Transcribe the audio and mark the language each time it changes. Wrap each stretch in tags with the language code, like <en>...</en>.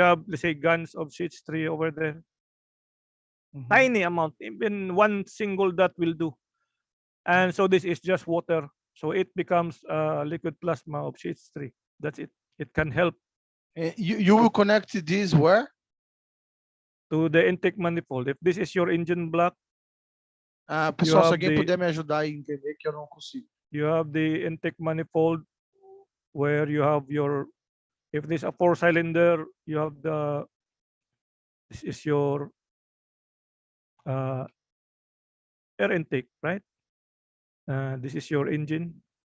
<en>You have, let's say, guns of CH3 over there. Tiny amount, even one single dot will do. And so this is just water. So it becomes liquid plasma of CH3. That's it. It can help. You will connect this where? To the intake manifold. If this is your engine block,</en> <pt>pessoal, se alguém puder me ajudar a entender que eu não consigo.</pt> <en>You have the intake manifold where you have your, if this is a 4-cylinder, you have the, this is your air intake, right? This is your engine.</en>